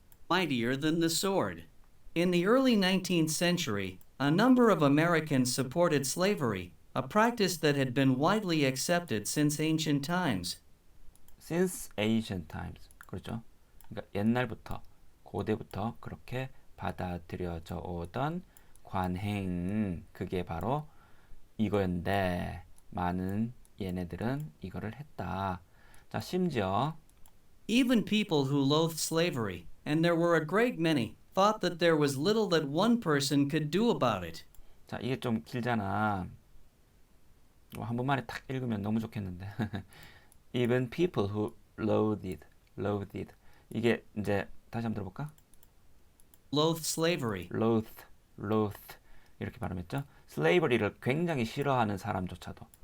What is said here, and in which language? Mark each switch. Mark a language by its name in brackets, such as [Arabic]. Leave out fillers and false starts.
[English] Mightier than the sword. In the early 19th century, a number of Americans supported slavery, a practice that had been widely accepted since ancient times. Since ancient times. [Korean] 그렇죠. 그러니까 옛날부터, 고대부터 그렇게 받아들여져 오던 관행, 그게 바로 이거였는데 많은 얘네들은 이거를 했다. 자, 심지어 [English] Even people who loathed slavery, and there were a great many, thought that there was little that one person could do about it. [Korean] 자, 이게 좀 길잖아. 한 번만에 딱 읽으면 너무 좋겠는데. [English] Even people who loathed. [Korean] 이게 이제 다시 한번 들어볼까? [English] Loathed slavery. [Korean] loathed 이렇게 발음했죠. slavery를 굉장히 싫어하는 사람조차도.